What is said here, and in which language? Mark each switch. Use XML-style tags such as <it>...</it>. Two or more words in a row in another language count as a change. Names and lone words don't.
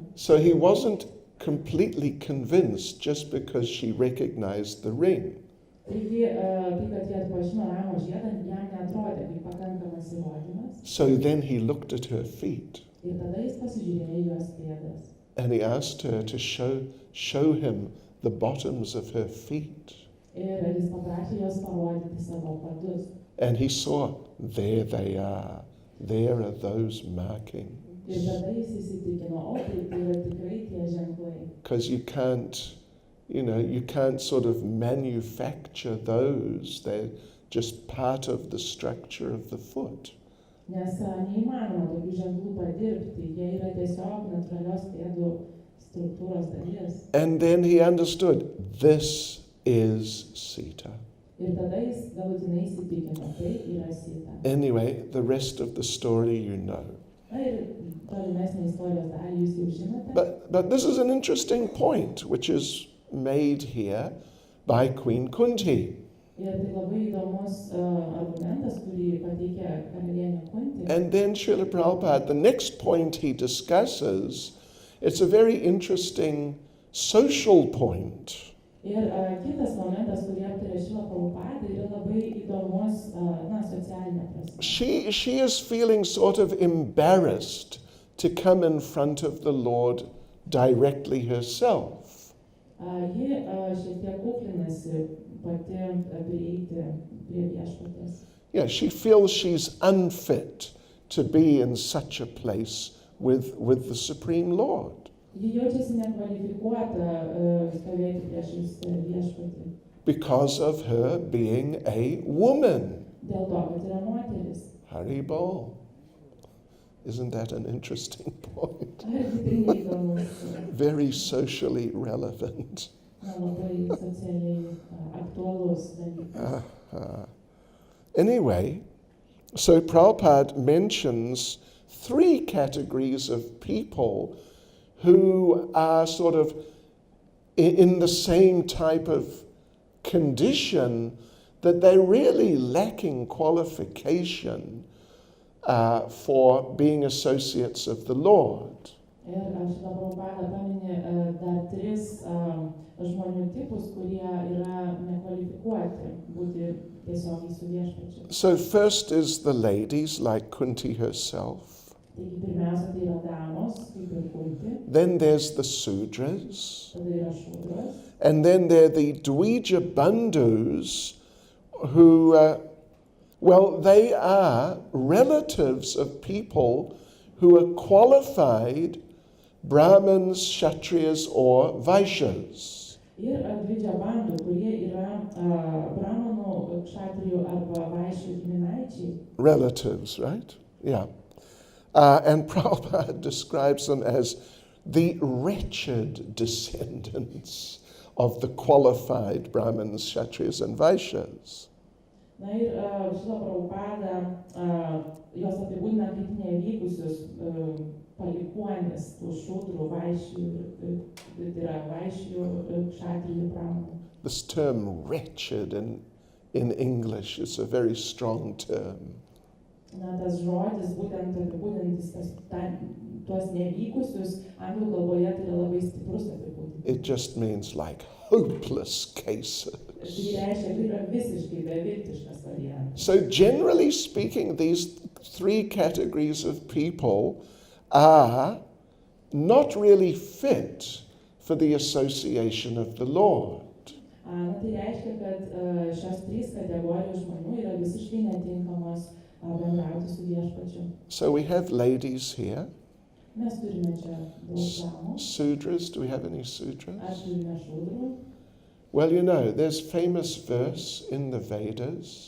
<en>So he wasn't completely convinced just because she recognized the ring.</en> <lt>Taigi, tai, kad jie atpažino Ramo žiedą, jam neatrodė kaip pakankamas įrodymas.</lt> <en>So then he looked at her feet</en> <lt>Ir tada jis pasižiūrėjo jos pėdas.</lt> <en>and he asked her to show him the bottoms of her feet.</en> <lt>Ir jis paprašė jos parodyti savo padus.</lt> <en>And he saw, there they are. There are those markings.</en> <lt>Ir tada jis įsitikino, o tai yra tikrai tie ženklai.</lt> <en>Because you can't sort of manufacture those. They're just part of the structure of the foot.</en> <lt>Nes neįmanoma tokių ženklų padirbti, jie yra tiesiog natūralios pėdų struktūros dalis.</lt> <en>And then he understood, this is Sita.</en> <lt>Ir tada jis galutinai įsitikino, tai yra Sita.</lt> <en>Anyway, the rest of the story you know.</en> <lt>Na ir tolimesnė istorijos dalį jūs jau žinote.</lt> <en>But this is an interesting point, which is made here by Queen Kunti.</en> <lt>Ir tai labai įdomus argumentas, kurį pateikė karalienė Kunti.</lt> <en>And then Srila Prabhupada, the next point he discusses, it's a very interesting social point.</en> <lt>Ir kitas momentas, kurį aptarė Srila Prabhupada, yra labai įdomus socialinė prasme.</lt> <en>She is feeling sort of embarrassed to come in front of the Lord directly herself.</en> <lt>Ji šiek tiek kuklinasi pati prieiti prie viešpatės.</lt> <en>Yeah, she feels she's unfit to be in such a place with the Supreme Lord.</en> <lt>Ji jaučiasi nekvalifikuota stovėti priešais viešpatį.</lt> <en>Because of her being a woman.</en> <lt>Dėl to, kad yra moteris.</lt> <en>Haribol. Isn't that an interesting point?</en> <lt>Argi tai neįdomus,</lt> <en>Very socially relevant.</en> <lt>labai socialiai aktualus dalykas.</lt> <en>Anyway, so Prabhupada mentions 3 categories of people who are sort of in the same type of condition that they're really lacking qualification for being associates of the Lord.</en> <lt>Ir Šrila Prabhupada paminė dar 3 žmonių tipus, kurie yra nekvalifikuoti būti tiesiogiai su viešpačiu.</lt> <en>So first is the ladies like Kunti herself.</en> <lt>Taigi pirmiausia, tai yra damos, kaip ir Kunti,</lt> <en>Then there's the Sudras.</en> <lt>tada yra šūdros,</lt> <en>And then there are the Dvija Bandhus who, they are relatives of people who are qualified Brahmins, Kshatriyas or Vaishyas.</en> <lt>ir dvidžia bandų, kurie yra brahmanų, kšatrijų arba vaišių giminaičiai.</lt> <en>Relatives, right? Yeah. And Prabhupada describes them as the wretched descendants of the qualified Brahmins, Kshatriyas and Vaishyas.</en> <lt>Na ir Šrila Prabhupada jos apibūdina kaip nevykusius palikuonis tų šūdrų, vaišių, tai yra vaišių, kšatrijų, brahmanų.</lt> <en>This term wretched in English is a very strong term.</en> <lt>tas žodis, būtent apibūdintis tuos nevykusius, anglų kalboje tai yra labai stiprus apibūdinimas.</lt> <en>It just means like hopeless cases.</en> <lt>Tai reiškia, tai yra visiškai beviltiškas variantas.</lt> <en>So generally speaking, these three categories of people are not really fit for the association of the Lord.</en> <lt>Tai reiškia, kad šios trys kategorijos žmonių yra visiškai netinkamos bendrauti su viešpačiu.</lt> <en>So we have ladies here.</en> <lt>Mes turime čia daug damų.</lt> <en>Sudras, do we have any</en> <lt>Ar</lt> <en>sudras?</en> <lt>turime šūdrų?</lt> <en>Well, you know, there's famous verse in the Vedas,</en>